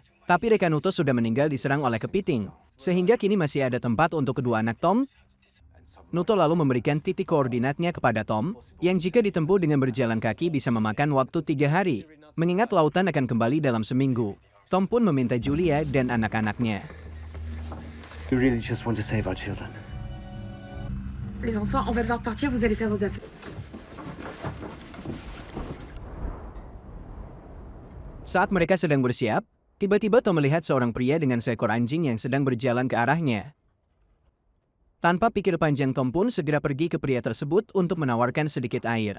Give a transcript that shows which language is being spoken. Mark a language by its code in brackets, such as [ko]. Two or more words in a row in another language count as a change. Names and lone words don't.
[id] Tapi rekan Nuto sudah meninggal diserang oleh kepiting, sehingga kini masih ada tempat untuk kedua anak Tom. Nuto lalu memberikan titik koordinatnya kepada Tom, yang jika ditempuh dengan berjalan kaki bisa memakan waktu 3 hari, mengingat lautan akan kembali dalam seminggu. Tom pun meminta Julia dan anak-anaknya. [en] We really just want to save our children. [fr] Les enfants, on va devoir partir, vous allez faire vos affaires. [id] Saat mereka sedang bersiap, tiba-tiba Tom melihat seorang pria dengan seekor anjing yang sedang berjalan ke arahnya. Tanpa pikir panjang, Tom pun segera pergi ke pria tersebut untuk menawarkan sedikit air.